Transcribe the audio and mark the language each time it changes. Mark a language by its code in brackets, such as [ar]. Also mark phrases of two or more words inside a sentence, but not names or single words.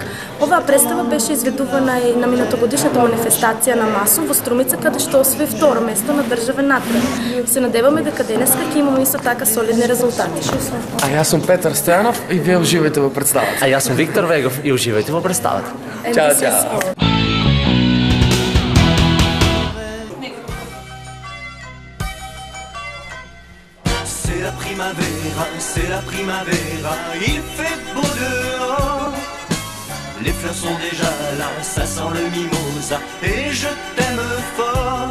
[mk] Оваа представа беше изведувана и на минатогодишната манифестација на Масо во Струмица, каде што освои второ место на државен надпред. Се надеваме дека денеска ќе имаме исто така солидни резултати. А јас сум Петар Стојанов и вие уживајте во представата. А јас сум Виктор Вегов и уживајте во представата. Чао, чао. [fr] C'est la primavera, il fait beau dehors. Les fleurs sont déjà là, ça sent le mimosa et je t'aime fort.